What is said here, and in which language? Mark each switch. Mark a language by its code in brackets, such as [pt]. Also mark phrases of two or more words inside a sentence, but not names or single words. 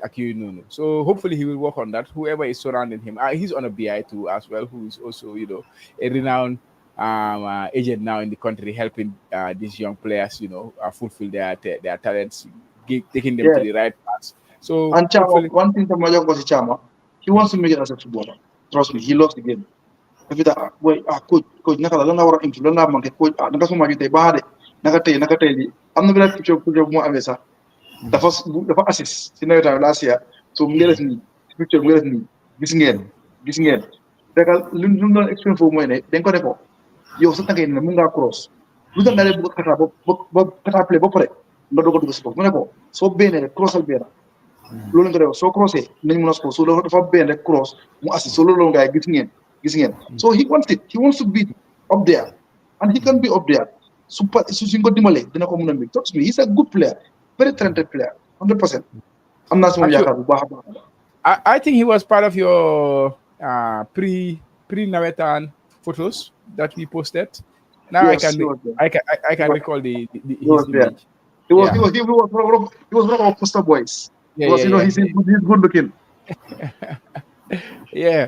[en] So hopefully he will work on that. Whoever is surrounding him, he's on a BI too as well, who is also a renowned agent now in the country, helping these young players, fulfill their talents, taking them to Yeah. the right paths. So And Chama, hopefully, one thing from Majo was Chama, He wants to make it as a footballer. Trust me, he loves the game. Every time, boy, coach, [wo] naka la war a improve, lan la manqué, coach, naka suma jotee baax de, naka tey li. Am na benn picture bu mu amee sax. Dafa assist si nawetaan [en] last year. [wo] So mu ngi def nii, picture mu ngi def nii, gis ngeen. Fekal lu mu doon explain foofu mooy ne, dañ ko ne ko, yow sa tànk yi ne mun ngaa cross. Lu tax nga ne bëgg a kataa play ba pare, nga doog a dugg si bopp. Mu ne ko, soo beenee rek crossal benn. Loolu nga def soo crossé nañ mën a score. So dafa benn rek cross mu assist. So loolu nga gis ngeen. [en] So he wants it. He wants to be up there. And he can be up there. [wo] Su ko dimbalee dina ko mën a mbir. [en] Trust me, he's a good player. Very talented player. 100%. [wo] am naa si moom yaakaar bu baax a baax. [en] I think he was part of your pre-Nawetan photos that we posted. Now Yes, I can recall his image. He was one of our poster boys. He's good looking. Yeah.